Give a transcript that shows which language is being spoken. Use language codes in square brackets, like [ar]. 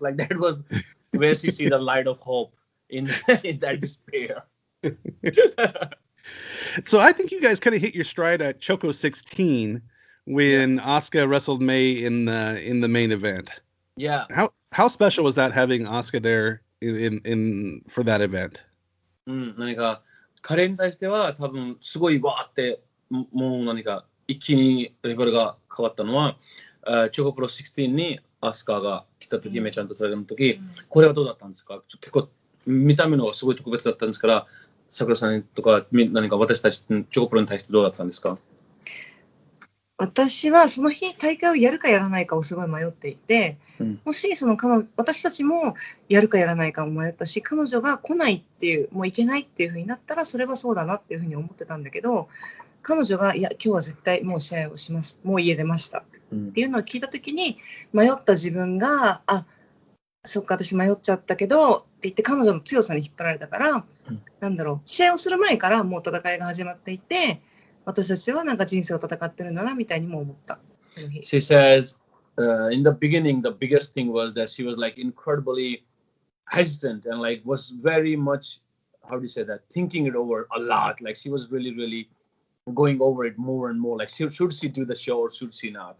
[en] Like that was where she see the light of hope in that despair. So I think you guys kind of hit your stride at Choco 16 when Asuka wrestled May in the main event. Yeah. How special was that having Asuka there in for that event? [ja] 何か彼に対しては多分すごいわーってもう何か一気にレベルが変わったのは、チョコプロ16にアスカが来た時、めちゃんとトライアルの時、これはどうだったんですか？結構見た目のがすごい特別だったんですから、桜さんとか何か私たちチョコプロに対してどうだったんですか？私はその日大会をやるかやらないかをすごい迷っていて、もし私たちもやるかやらないかを迷ったし、彼女が来ないっていう、もう行けないっていう風になったらそれはそうだなっていう風に思ってたんだけど、彼女がいや今日は絶対もう試合をします、もう家出ましたっていうのを聞いた時に迷った自分がそっか私迷っちゃったけどって言って彼女の強さに引っ張られたから、なんだろう、試合をする前からもう戦いが始まっていて、私たちはなんか人生を戦ってるんだなみたいにも思った。その日。 [en] She says, in the beginning, the biggest thing was that she was like incredibly hesitant and like was very much, how do you say that, thinking it over a lot. Like she was really, really going over it more and more. Like should she do the show or should she not?